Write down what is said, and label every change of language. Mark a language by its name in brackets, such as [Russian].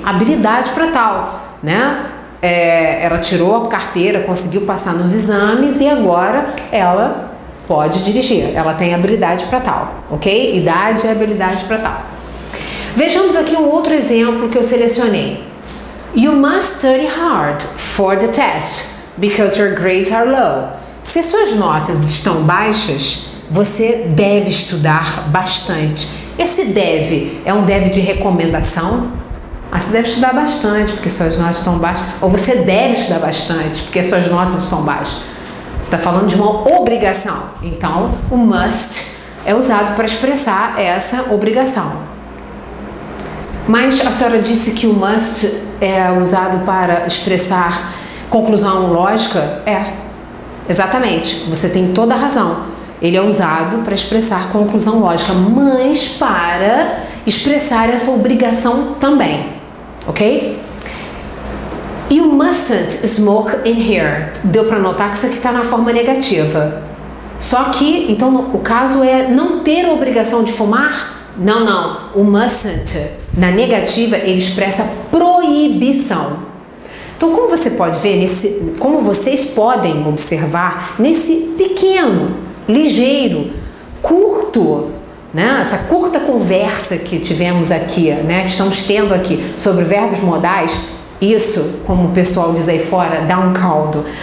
[Portuguese] Habilidade para tal, né? Ela tirou a carteira, conseguiu passar nos exames e agora ela pode dirigir. Ela tem habilidade para tal, ok? Idade e habilidade para tal. Vejamos aqui um outro exemplo que eu selecionei. [English] You must study hard for the test because your grades are low. [Portuguese] Se suas notas estão baixas, você deve estudar bastante. Esse deve é um deve de recomendação? Você deve estudar bastante porque suas notas estão baixas. Ou você deve estudar bastante porque suas notas estão baixas. Você está falando de uma obrigação. Então, o must é usado para expressar essa obrigação. Mas a senhora disse que o must é usado para expressar conclusão lógica? É, exatamente. Você tem toda a razão. Ele é usado para expressar conclusão lógica, mas para expressar essa obrigação também, ok? [English] You mustn't smoke in here. [Portuguese] Deu para notar que isso aqui está na forma negativa. Só que, então, o caso é não ter a obrigação de fumar? Não, não. O mustn't, na negativa, ele expressa proibição. Então, como você pode ver, como vocês podem observar, nesse pequeno, ligeiro, curto, né, essa curta conversa que tivemos aqui, né, que estamos tendo aqui sobre verbos modais, isso, como o pessoal diz aí fora, dá um caldo.